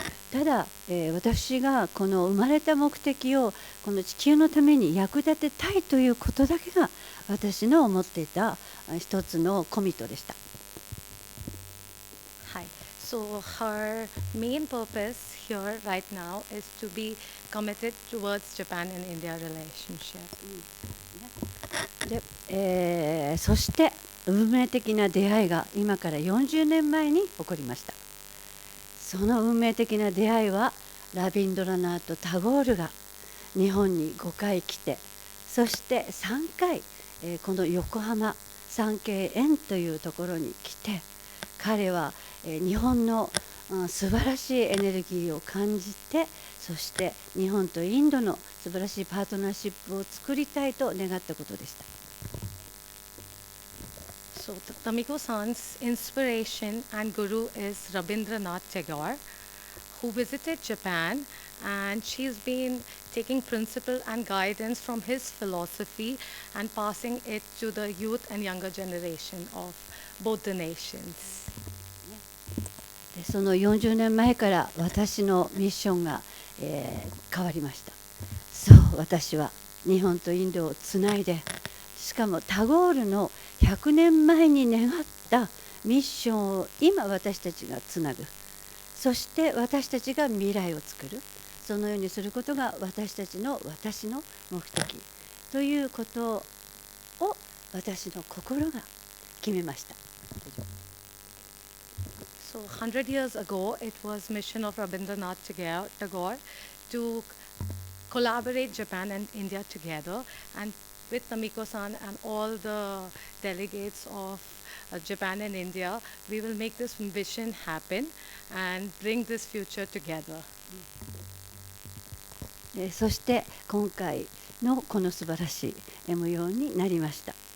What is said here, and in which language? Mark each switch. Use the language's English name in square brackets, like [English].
[Japanese] ただ、私がこの生まれた目的をこの地球のために役立てたいということだけが私の思っていた一つのコミットでした。 [English] Hi. So her main purpose here right now is to be committed towards Japan and India relationship. [Japanese] で、そして運命的な出会いが今から40年前に起こりました。その運命的な出会いはラビンドラナート・タゴールが日本に5回来て、そして3回、この横浜三景園というところに来て、彼は、日本の、素晴らしいエネルギーを感じて、そして日本とインドの素晴らしいパートナーシップを作りたいと願ったことでした。 [English] So Tamiko-san's inspiration and guru is Rabindranath Tagore, who visited Japan, and she's been taking principle and guidance from his philosophy and passing it to the youth and younger generation of both the nations. [Japanese] でその40年前から私のミッションが、変わりました。そう、私は日本とインドをつないで、しかもタゴールの100年前に願ったミッションを今私たちがつなぐ、そして私たちが未来を作る、そのようにすることが私の目的ということを私の心が決めました。 [English] So 100 years ago, it was mission of Rabindranath Tagore to collaborate Japan and India together, and with Tamiko-san and all the delegates of Japan and India, we will make this vision happen and bring this future together. [Japanese] そして今回のこの素晴らしい模様になりました。